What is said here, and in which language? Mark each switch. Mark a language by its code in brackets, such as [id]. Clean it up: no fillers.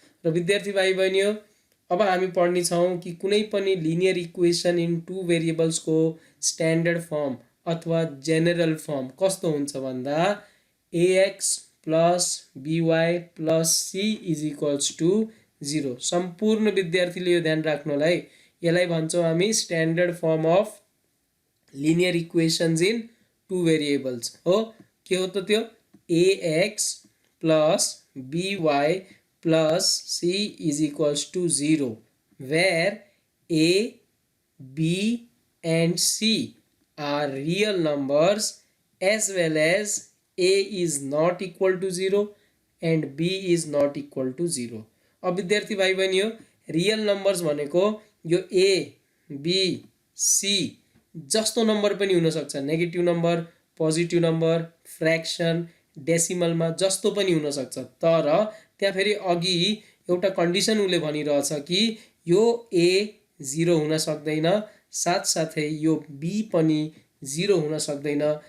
[ne] र विद्यार्थी भाइ बहिनी हो, अब हामी पढ्नेछौँ कि कुनै पनि linear equation in to भेरिएबल्सको standard form अथवा जेनरल फर्म कस्तो हुन्छ भन्दा ax + by + c = 0। सम्पूर्ण विद्यार्थीले यो ध्यान राख्नु होला है। यसलाई भन्छौँ हामी standard form of linear equations in two variables हो। के हो त त्यो? [en] ax plus by plus c is equals to 0 where a, b and c are real numbers as well as a is not equal to 0 and b is not equal to 0। [ne] अब विद्यार्थी भाइ बहिनी हो रियल नम्बर्स भनेको यो a, b, c जस्तो number पनि हुन सक्छ, negative number, positive number, fraction, डेसिमलमा जस्तो पनि हुन सक्छ। तर त्यहाँ फेरि अघि एउटा कन्डिसन उले भनिरहेछ कि यो a 0 हुन सक्दैन, साथसाथै यो b पनि 0 हुन सक्दैन।